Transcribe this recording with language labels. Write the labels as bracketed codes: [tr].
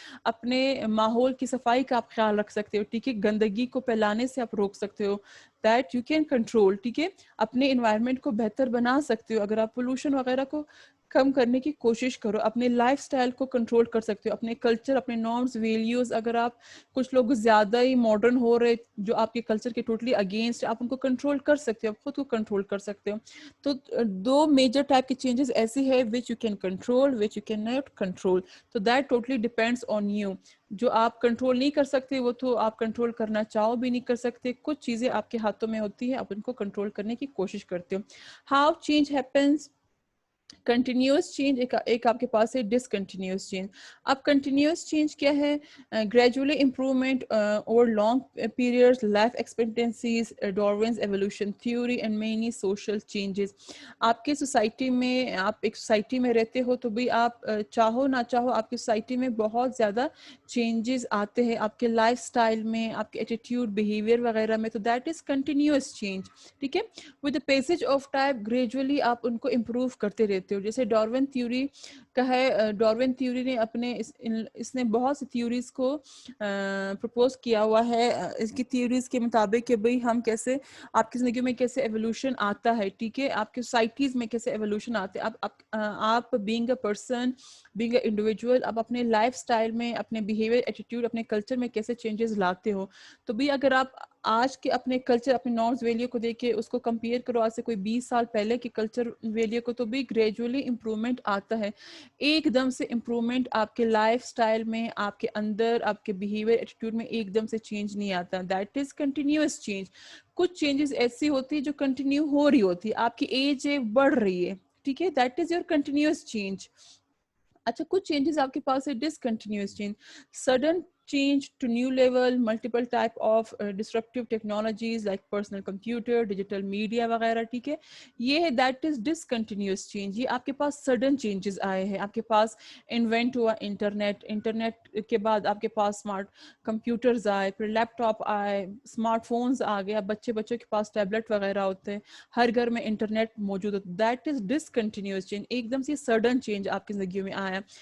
[ur] اپنے ماحول کی صفائی کا آپ خیال رکھ سکتے ہو, ٹھیک ہے, گندگی کو پھیلانے سے آپ روک سکتے ہو, [en] that you can control, [ur] ٹھیک ہے, اپنے انوائرمنٹ کو بہتر بنا سکتے ہو. اگر آپ پولوشن وغیرہ کو کم کرنے کی کوشش کرو, اپنے لائف سٹائل کو کنٹرول کر سکتے ہو, اپنے کلچر, اپنے نارمز, ویلیوز, اگر آپ کچھ لوگ زیادہ ہی ماڈرن ہو رہے جو آپ کے کلچر کے ٹوٹلی اگینسٹ, آپ ان کو کنٹرول کر سکتے ہو, آپ خود کو کنٹرول کر سکتے ہو. تو دو میجر ٹائپ کی چینجز ایسی ہے [en] Which you can control, which you can not control. [ur] تو [en] That totally depends on you. [ur] جو آپ کنٹرول نہیں کر سکتے وہ تو آپ کنٹرول کرنا چاہو بھی نہیں کر سکتے. کچھ چیزیں آپ کے ہاتھوں میں ہوتی ہے, آپ ان کو کنٹرول کرنے کی کوشش کرتے ہو. [en] how change happens, continuous change, [ur] ایک آپ کے پاس ہے [en] Discontinuous change. [ur] اب [en] continuous change [ur] کیا ہے؟ [en] Gradually improvement over long period, life expectancies, Darwin's evolution theory and many social changes. [ur] آپ کی سوسائٹی میں, آپ ایک سوسائٹی میں رہتے ہو تو بھی آپ چاہو نہ چاہو آپ کی سوسائٹی میں بہت زیادہ چینجز آتے ہیں آپ کے لائف سٹائل میں, آپ کے ایٹیٹیوڈ, بیہیویئر وغیرہ میں. [en] تو that is continuous change, [ur] ٹھیک ہے. [en] with the passage of time [ur] gradually آپ ان کو امپروو کرتے رہتے ہو. جیسے ڈاروین تھیوری کا ہے, ڈاروین تھیوری نے اپنے اس نے بہت سی تھیوریز کو پرپوز کیا ہوا ہے. اس کی تھیوریز کے مطابق کہ بھئی ہم کیسے, آپ کی زندگی میں کیسے ایوولوشن آتا ہے, ٹھیک ہے, آپ کی سوسائٹیز میں کیسے ایوولوشن آتے ہیں. آپ [en] being a person, being a individual, [ur] آپ اپنے لائف سٹائل میں, اپنے بیہیویئر, ایٹیٹیوڈ, اپنے کلچر میں کیسے چینجز لاتے ہو. تو بھی اگر آپ آج کے اپنے کلچر, اپنے نارمز, ویلیو کو دیکھ کے اس کو کمپیئر کرو آج سے کوئی 20 سال پہلے کے کلچر ویلیو کو, تو بھی گریجولی امپروومنٹ آتا ہے. ایک دم سے امپروومنٹ آپ کے لائف سٹائل میں, آپ کے اندر, آپ کے بیہیویئر, ایٹیٹیوڈ میں ایک دم سے چینج نہیں آتا. [en] That is continuous change. [ur] کچھ چینجز ایسی ہوتی ہے جو کنٹینیو ہو رہی ہوتی ہے, آپ کی ایج بڑھ رہی ہے, ٹھیک ہے, [en] That is your continuous change. [ur] اچھا, کچھ چینجز آپ کے پاس ہے [en] Discontinuous change, sudden change to new level, multiple type of disruptive technologies like personal computer, digital media وغیرہ, ٹھیک ہے. [ur] یہ ہے [en] that is discontinuous change. [ur] یہ آپ کے پاس sudden changes آئے ہیں. آپ کے پاس invent ہوا انٹرنیٹ کے بعد آپ کے پاس اسمارٹ کمپیوٹرز آئے, پھر لیپ ٹاپ آئے, اسمارٹ فونز آ گئے, بچوں کے پاس ٹیبلٹ وغیرہ ہوتے ہیں, ہر گھر میں انٹرنیٹ موجود ہوتا ہے. [en] That is discontinuous change. [ur] ایک دم سے سڈن چینج آپ کی زندگی میں آیا.